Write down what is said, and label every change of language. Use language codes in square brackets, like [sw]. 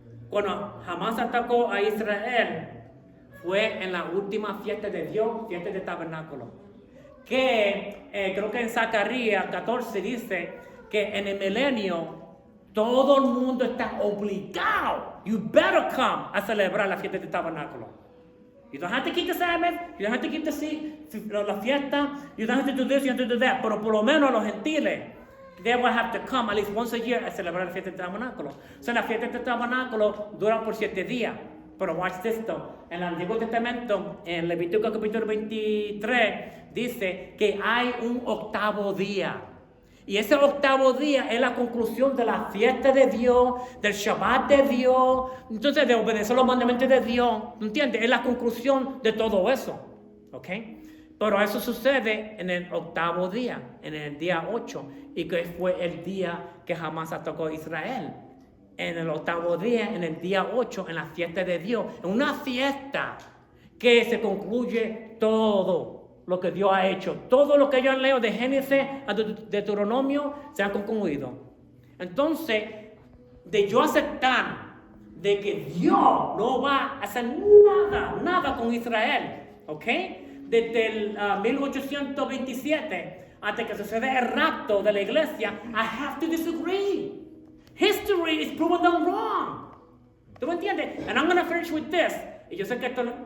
[es] Cuando Hamas atacó a Israel, fue en la última fiesta de Dios, fiesta de tabernáculo, que creo que en Zacarías 14 dice que en el milenio todo el mundo está obligado, [en] you better come, [es] a celebrar la fiesta del tabernáculo. [en] You don't have to keep the Sabbath, you don't have to keep [es] la fiesta, [en] you don't have to do this, you don't have to do that, [es] pero por lo menos los gentiles, [en] they will have to come at least once a year [es] a celebrar la fiesta del tabernáculo. O sea, la fiesta del tabernáculo dura por 7 días. Pero watch esto, en el Antiguo Testamento, en Levítico capítulo 23, dice que hay un 8º día. Y ese 8º día es la conclusión de la fiesta de Dios, del Shabbat de Dios, entonces de obedecer los mandamientos de Dios, ¿entiendes? Es la conclusión de todo eso, ¿ok? Pero eso sucede en el 8º día, en el día 8, y que fue el día que Hamas atacó a Israel. En el 8º día, en el día 8, en la fiesta de Dios, en una fiesta que se concluye todo lo que Dios ha hecho. Todo lo que yo leo de Génesis a Deuteronomio se ha concluido. Entonces, de yo aceptar de que Dios no va a hacer nada con Israel, ¿ok? Desde el 1827 hasta que sucede el rapto de la iglesia, [en] I have to disagree. History is proven them wrong. [es] ¿Tú me entiendes? [en] And I'm going to finish with this. [es] Y yo sé que esto...